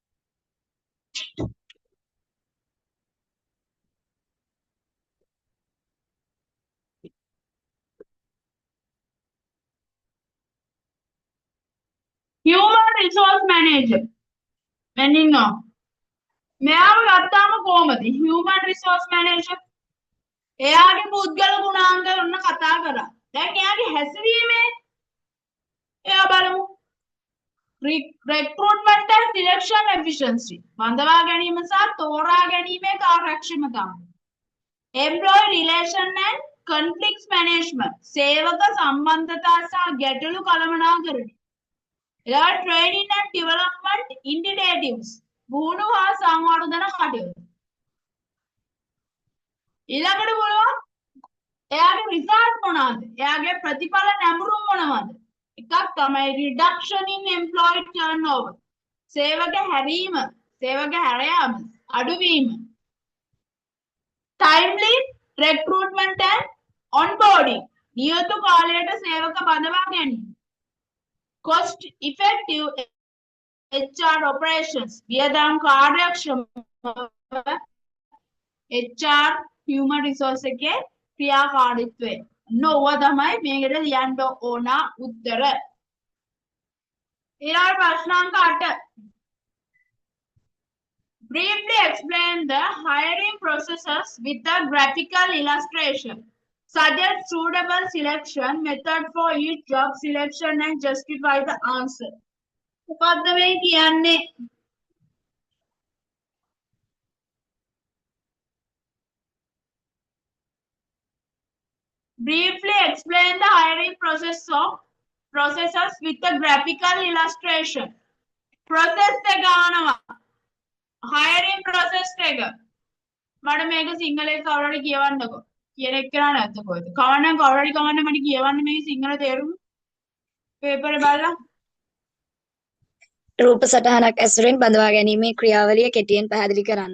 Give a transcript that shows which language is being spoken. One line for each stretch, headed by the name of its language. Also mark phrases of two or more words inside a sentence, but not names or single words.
English: human resource manager
Sinhala: මෙන්න ඉන්නවා. මෙයාව ගත්තාම කොහොමද?
English: human resource manager
Sinhala: එයාගේ පුද්ගල ගුණාංග ඔන්න කතා කරා. දැන් එයාගේ හැසිරීමේ එයා බලමු.
English: recruitment and selection efficiency
Sinhala: බඳවා ගැනීම සහ තෝරා ගැනීමේ කාර්යක්ෂමතාව.
English: employee relation and conflicts management
Sinhala: සේවක සම්බන්ධතා සහ ගැටලු කළමනාකරණය. එයාට
English: training and development initiatives
Sinhala: පුහුණු හා සංවර්ධන කටයුතු. ඊළඟට බලමු එයාගේ රිසල්ට් මොනවාද? එයාගේ ප්‍රතිඵල නැඹුරුම් මොනවාද? එකක් තමයි
English: reduction in employee turnover.
Sinhala: සේවක හැරීම, සේවක හැරයාම අඩුවීම.
English: timely recruitment and onboarding.
Sinhala: නියතු කාලයට සේවක බඳවා ගැනීම.
English: cost effective HR operations.
Sinhala: වියදම් කාර්යක්ෂම
English: HR human resource
Sinhala: එකේ ක්‍රියාකාරීත්වය. නොව තමයි මේකට ලියන්න ඕන උත්තර. ඊළඟ ප්‍රශ්නාංක 8.
English: Briefly explain the hiring processes with a graphical illustration. Suggest suitable selection method for each job selection and justify the answer.
Sinhala: මොකද්ද මේ කියන්නේ?
English: Briefly explain the hiring processes with a graphical illustration.
Sinhala: Process එක ආනවා.
English: hiring process
Sinhala: එක. මට මේක සිංහලේ කවුරුහරි කියවන්නකෝ. කියන එක කරා නැද්ද කොහෙද? කවන්න කවුරුහරි කවන්න මට කියවන්න මේක සිංහල තේරුම. පේපර් බලලා. රූප සටහනක් ඇසුරෙන් බඳවා ගැනීමේ ක්‍රියාවලිය කෙටියෙන් පැහැදිලි කරන්න.